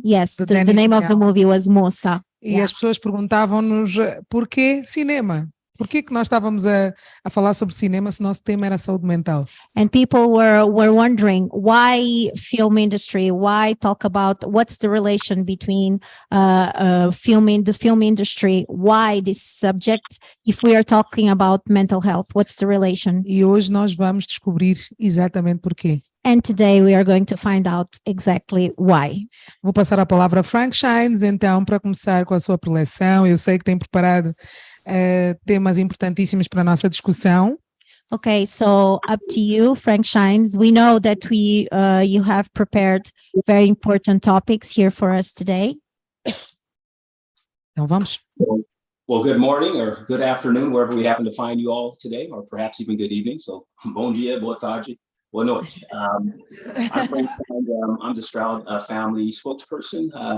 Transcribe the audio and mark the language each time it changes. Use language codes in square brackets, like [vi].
[en] Yes, the name of the movie was Moça. [pt] E as pessoas perguntavam-nos por que cinema? Por que nós estávamos a falar sobre cinema se nosso tema era saúde mental? [en] And people were wondering why film industry, why talk about what's the relation between the film industry, why this subject if we are talking about mental health, what's the relation? [pt] E hoje nós vamos descobrir exatamente porquê. [en] And today we are going to find out exactly why. [pt] Vou passar a palavra a Frank Shines, então, para começar com a sua preleção. Eu sei que tem preparado temas importantíssimos para a nossa discussão. [en] Okay, so up to you, Frank Shines. We know that you have prepared very important topics here for us today. [pt] Então vamos. [en] Well, good morning or good afternoon, wherever we happen to find you all today, or perhaps even good evening. So, [pt] bom dia, boa tarde. [en] Well, no, I'm Frank, and I'm the Stroud family spokesperson.